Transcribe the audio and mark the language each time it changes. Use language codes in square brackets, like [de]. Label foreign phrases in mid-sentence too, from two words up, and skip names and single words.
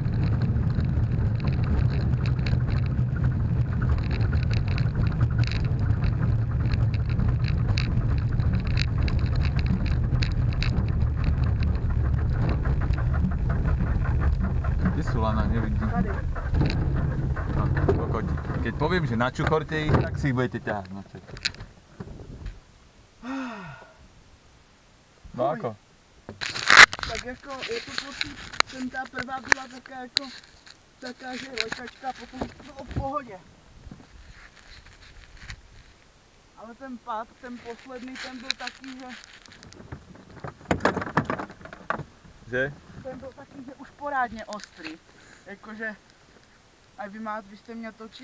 [sk] Kde sú lana? Nevidím. [cs] Tady. No, kokoti. [sk] Keď poviem, že načuchorte ich, tak si ich budete ťahať. No, no ako? [cs] Tak jako je to pocit, ten ta prvá byla taká, že lekačka, potom bylo v pohodě. Ale ten pád, ten poslední, ten byl taky, Že? ten byl taky, že už porádně ostrý. Jakože, a vy jste mě točil, či co?